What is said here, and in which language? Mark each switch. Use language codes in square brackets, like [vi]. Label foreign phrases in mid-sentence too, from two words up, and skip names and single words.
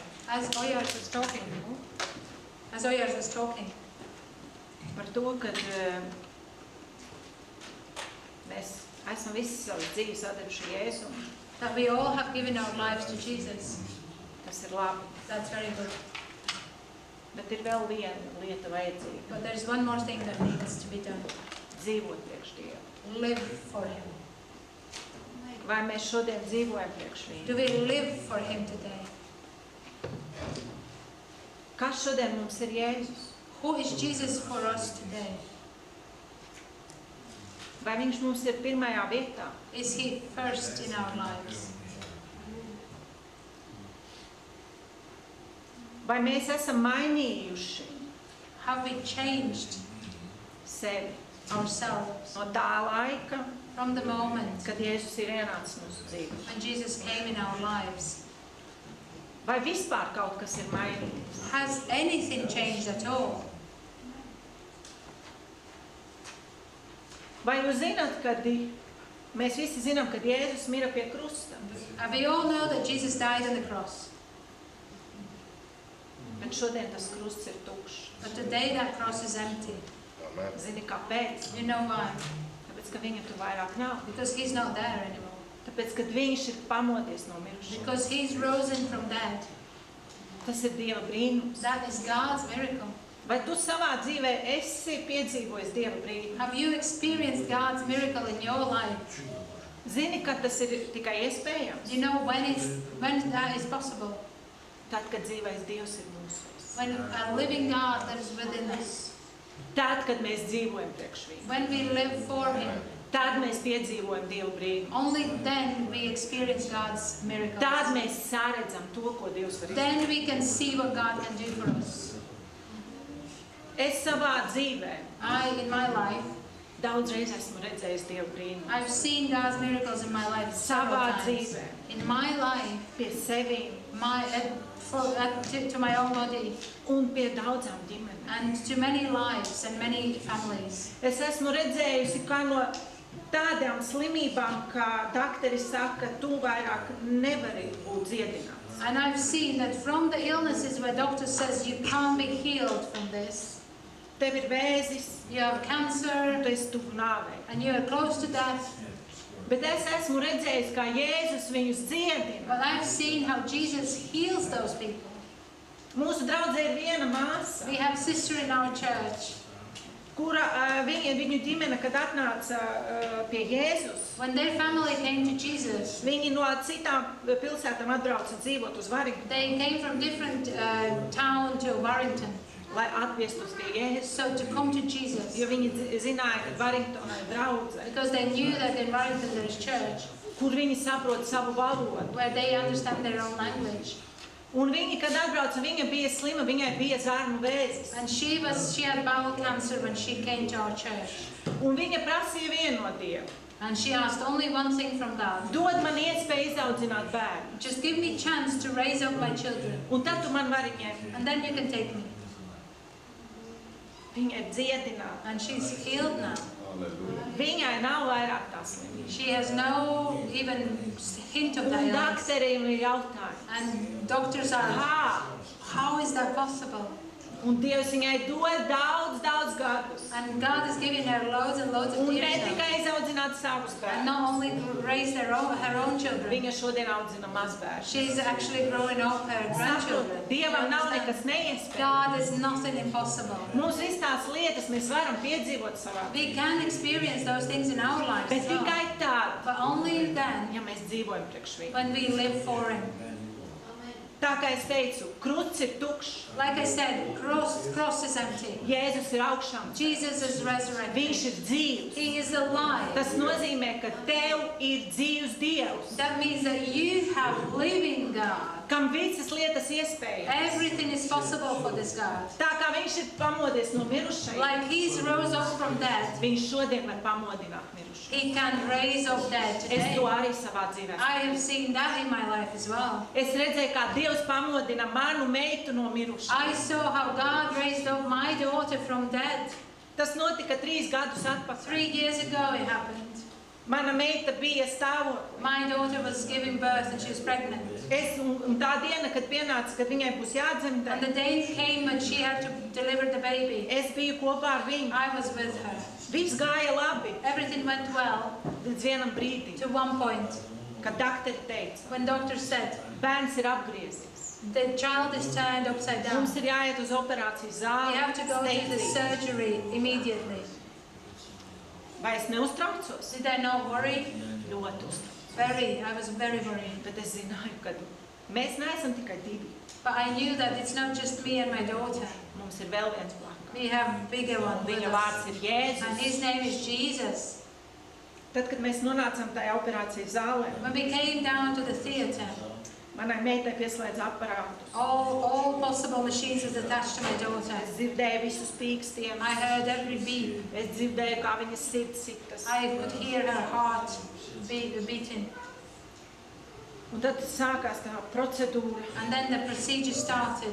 [en] As Oyars was talking, [lv] par to, ka mēs esam visi savas dzīves atdevuši Jēzum. [en] that we all have given our lives to Jesus. [lv] Tas ir labi. [en] That's very good. [lv] Bet ir vēl viena lieta vajadzīga. [en] But there's one more thing that needs to be done. [lv] Dzīvot priekš Dieva. [en] Live for Him. [lv] Vai mēs šodien dzīvojam priekš Viņa? [en] Do we live for Him today? [lv] Kas šodien mums ir Jēzus? [en] Who is Jesus for us today? [lv] Vai Viņš mums ir pirmajā vietā? [en] Is He first in our lives? [lv] Vai mēs esam mainījuši [en] Have we changed [lv] sevi [en] ourselves [lv] no tā laika, [en] from the moment [lv] kad Jēzus ir ienācis mūsu dzīvē? [en] when Jesus came in our lives? [lv] Vai vispār kaut kas ir mainījies? [en] Has anything changed at all? [lv] Vai jūs zināt, kad mēs visi zinām, kad Jēzus mira pie krusta? [en] We all know that Jesus died on the cross, [lv] Bet šodien tas krusts ir tukšs. [en] but today that cross is empty. Amen. [lv] Zini, kāpēc? [en] You know why? [lv] Tāpēc, ka viņa tur vairāk nav. [en] Because He's not there anymore. [lv] Tāpēc, kad viņš ir pamodies no mirušajiem. [en] Because He's risen from dead. [lv] Tas ir Dieva brīnums. [en] That is God's miracle. [lv] Vai tu savā dzīvē esi piedzīvojis Dieva brīnumu? [en] Have you experienced God's miracle in your life? [lv] Zini, ka tas ir tikai iespējams? [en] Do you know when that is possible? [lv] Tad, kad dzīvais Dievs ir mūsos. [en] When a living God lives within us. [lv] Tad, kad mēs dzīvojam priekš viņu. [en] When we live for Him. [lv] Tad mēs piedzīvojam Dieva brīnumu. [en] Only then we experience God's miracles. [lv] Tad mēs sāredzam to, ko Dievs var izdarīt. [en] Then we can see what God can do for us. [lv] Es savā dzīvē [en] In my life, [lv] daudz reiz esmu redzējis Dieva brīnumu. [en] I've seen God's miracles in my life several [lv] Savā [en] times. [lv] dzīvē, [en] In my life, [lv] pie sevīm [en] to my own body, [lv] un pie daudzām ģimenēm. [en] and to many lives and many families. [lv] Es esmu redzējusi, kā no tādām slimībām, kā dakteri saka, tu vairāk nevari būt dziedināts. [en] And I've seen that from the illnesses where doctor says you can't be healed from this, [lv] Tev ir vēzis, [en] you have cancer, [lv] tu esi tuvu nāvei. [en] and you are close to death. [lv] Bet es esmu redzējis, kā Jēzus viņus dziedina. [en] But I've seen how Jesus heals those people. [lv] Mūsu draudzē ir viena māsa, [en] We have a sister in our church. [lv] kura viņu ģimene, kad atnāca pie Jēzus, [en] When their family came to Jesus, [lv] viņi no citām pilsētām atbrauca dzīvot uz Varingtonu, [en] they came from different town to Warrington. [lv] lai atviestos pie Jēzus. [en] So to come to Jesus, [lv] Jo viņi zināja, ka Varingtonā ir draudze, [en] because they knew that in Warrington there is church, [lv] kur viņi saprot savu valodu. [en] where they understand their own language. [lv] Un viņi, kad atbrauca, viņa bija slima, viņai bija zarnu vēzis. [en] And she had bowel cancer when she came to our church. [lv] Un viņa prasīja vienu no Dieva. [en] And she asked only one thing from God. [lv] Dod man iespēju izaudzināt bērnu. [en] Just give me chance to raise up my children, [lv] Un tad tu man vari ņemt. [en] and then you can take me. [lv] Viņa ir dziedināta. [en] And she's healed now. [lv] Viņai nav vairāk tā slimība. [en] She has no even hint of that [lv] Un [en] illness. [lv] dakteriem ir jautājumi. [en] And doctors are, [lv] Kā? [en] how is that possible? [lv] Un Dievs viņai dod daudz gadus. [en] And God is giving her loads and loads of [lv] Un ne [en] years now. [lv] tikai izaudzināt savus [en] And [lv] bērnus. [en] not only raise her own children, [lv] Viņa šodien audzina mazbērnus. [en] she's actually growing up her grandchildren. [lv] Saprot, Dievam nav nekas neiespējams. [en] God is nothing impossible. [lv] Mums viss tās lietas mēs varam piedzīvot savā. [en] We can experience those things in our lives [lv] Bet [en] as well. [lv] tikai tad, [en] But only then [lv] ja mēs dzīvojam priekš viņu. [en] when we live for Him. [lv] Tā kā es teicu, krusts ir tukšs, [en] Like I said, cross is empty. [lv] Jēzus ir augšām, [en] Jesus is resurrected. [lv] viņš ir dzīvs. [en] He is alive. [lv] Tas nozīmē, ka tev ir dzīvs Dievs, [en] That means that you have living God. [lv] kam visas lietas iespējas. [en] Everything is possible for this God. [lv] Tā kā viņš ir pamodies no mirušajiem, [en] Like He's rose up from dead, [lv] viņš šodien var pamodināt mirušajiem. [en] He can raise up dead [lv] Es [en] today. [lv] to arī savā dzīvē. [en] I have seen that in my life as well. [lv] Es redzēju, kā Dievs pamodina manu meitu no mirušajiem. [en] I saw how God raised up my daughter from dead. [lv] Tas notika 3 gadus atpakaļ. [en] 3 years ago it happened. [lv] Mana meita bija stāvoklī. [en] My daughter was giving birth and she was pregnant. [lv] Un tā diena, kad pienāca, kad viņai būs [en] And [lv] jādzemdē, [en] the day came when she had to deliver the baby. [lv] es biju kopā ar viņu. [en] I was with her. [lv] Viss gāja labi [en] Everything went well [lv] līdz vienam brīdim, [en] to one point [lv] kad dakteri teica, [en] when doctor said, [lv] bērns ir apgriezies. [en] The child is turned upside down. [lv] Mums ir jāiet uz operāciju [en] We [lv] zāli. [en] have to go to the [lv] steidzīgi. [en] surgery immediately. [lv] Vai es neuztraucos? [en] Did I not worry? [lv] Ļoti uztraucos. [en] Very. I was very worried. [lv] Bet es zināju, ka mēs neesam tikai divi. [en] But I knew that it's not just me and my daughter. [lv] Mums ir vēl viens blakus. [en] We have a bigger one with [lv] Viņa [en] us. [lv] vārds ir [en] And [lv] Jēzus. [en] his name is Jesus. [lv] Tad, kad mēs nonācām tajā operācijas zālē, [en] When we came down to the theatre, [lv] manai meitai pieslēdz aparātus. [en] all possible machines was attached to my daughter. [lv] Es dzirdēju visus pīkstienus. [en] I heard every beat. [lv] Es dzirdēju, kā viņas sirds sitas. [en] I could hear her heart beating. [lv] Un tad sākās tā procedūra. [en] And then the procedure started.